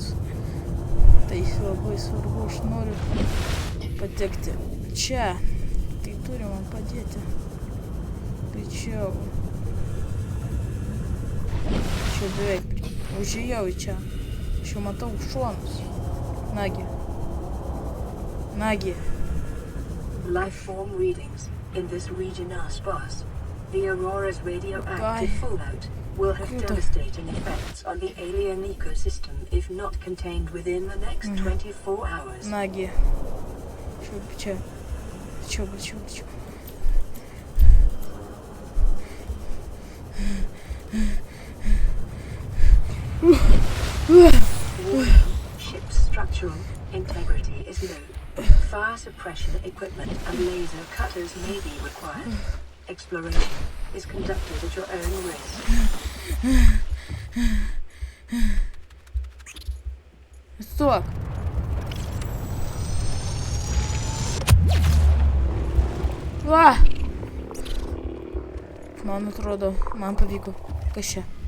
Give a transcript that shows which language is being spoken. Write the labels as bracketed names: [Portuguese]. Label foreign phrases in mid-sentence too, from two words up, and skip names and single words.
[Lithuanian] Tai labai svarbu, aš noriu patekti čia. Tai turi man padėti. Greičiau. Čia beveik užėjau į čia. Aš jau matau šonus. Nagi. [English] Life form readings in this region are sparse. The Aurora's radioactive fallout will have devastating effects on the alien ecosystem if not contained within the next 24 hours. [Lithuanian] Nagi. Čia. [English] Ship's structural integrity is low. Fire suppression equipment and laser cutters may be required. Exploration is conducted at your own risk. [Lithuanian] Stok. Va! Man atrodo, man pavyko. Kas čia?